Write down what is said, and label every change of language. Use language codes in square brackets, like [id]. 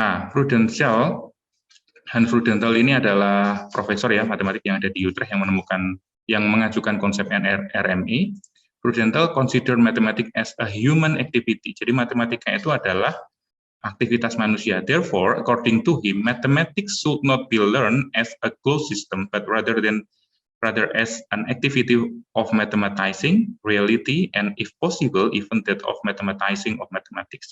[id] Prudential, Hans Prudential ini adalah profesor ya matematik yang ada di Utrecht yang mengajukan konsep RMI. [en] Prudential consider mathematics as a human activity. [id] Jadi matematika itu adalah aktivitas manusia. [en] Therefore, according to him, mathematics should not be learned as a closed system, but rather as an activity of mathematizing reality, and if possible, even that of mathematizing of mathematics.